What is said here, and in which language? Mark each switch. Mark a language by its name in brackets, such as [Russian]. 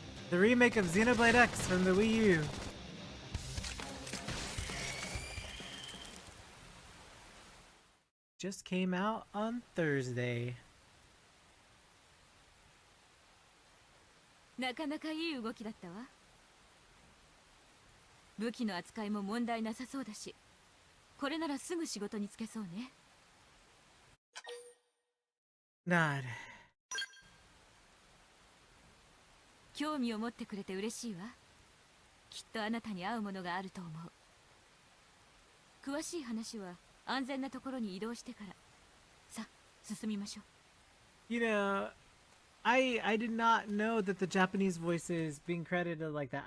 [English] The remake of Xenoblade X from the Wii U. Just came out on Thursday. [Japanese] なかなかいい動きだったわ。武器の扱いも問題なさそうだし、これならすぐ仕事に就けそうね。 [English] Nod. [Japanese] 興味を持ってくれて嬉しいわ。きっとあなたに合うものがあると思う。詳しい話は安全なところに移動してから。さ、進みましょう。 [English] You know, I did not know that the Japanese voices being credited like that.